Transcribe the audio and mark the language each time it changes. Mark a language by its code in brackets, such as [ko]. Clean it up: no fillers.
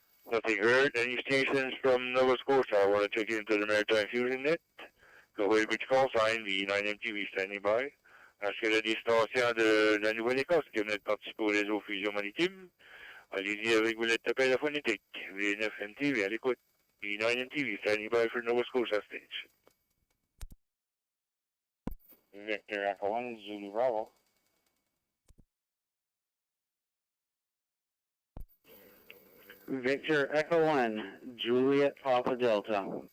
[en] Nothing heard. Any stations from Nova Scotia? I want to check into the Maritime Fusion Net. Go ahead with call sign, VE9 MTV standing by. [fr] Est-ce qu'il y a des stations de la Nouvelle-Écosse qui venaient de participer au réseau Fusion Maritime? Allez-y avec vos lettres d'appel phonétique. V9 MTV à l'écoute. [en] V9 MTV standing by for Nova Scotia stage. Victor Echo 1, Zulu Bravo. Victor Echo 1, Juliet Papa Delta.